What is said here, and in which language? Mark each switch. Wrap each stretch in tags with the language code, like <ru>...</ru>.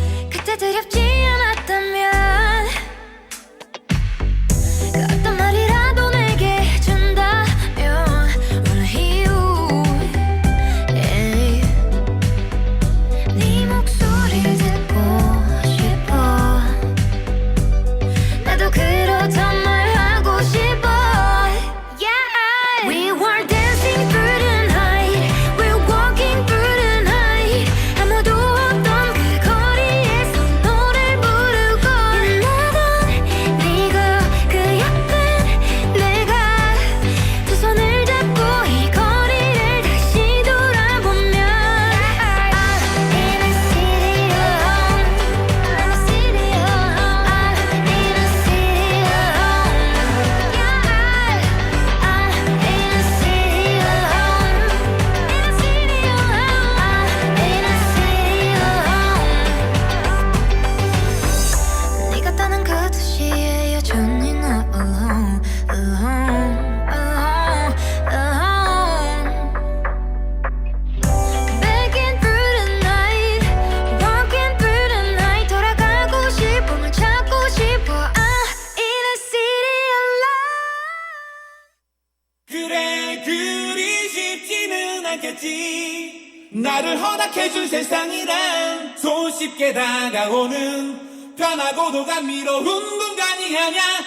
<ko>그때 두렵지 않았다면 그 어떤 말이라도 내게 준다면</ko> <en>Wanna hear you.</en> <ko>Yeah. 네 목소리를 듣고 싶어. 나도 그렇단 말 하고 싶어.</ko> <en>Yeah. We were dancing through the night. We're walking through the night.</en> <ko>아무도 없던 그 거리에서 노래를 부르고 빛나던 네가 그 옆에 내가 두 손을 잡고 이 거리를 다시 돌아보면</ko> <en>I'm in a city alone. I'm in a city alone. I'm in a city alone. Yeah. I'm in a city alone. In a city alone. I'm in a city alone.</en> <ko>네가 떠난 그 도시에 여전히 나</ko> <en>alone, alone, alone, alone. Begging through the night, walking through the night.</en> <ko>돌아가고 싶어, 널 찾고 싶어.</ko> <en>I'm in a city alone.</en> <ko>그래 그리 쉽지는 않겠지. 나를 허락해준 세상이란 손쉽게 다가오는 편하고도 감미로운 공간이 아냐.</ko>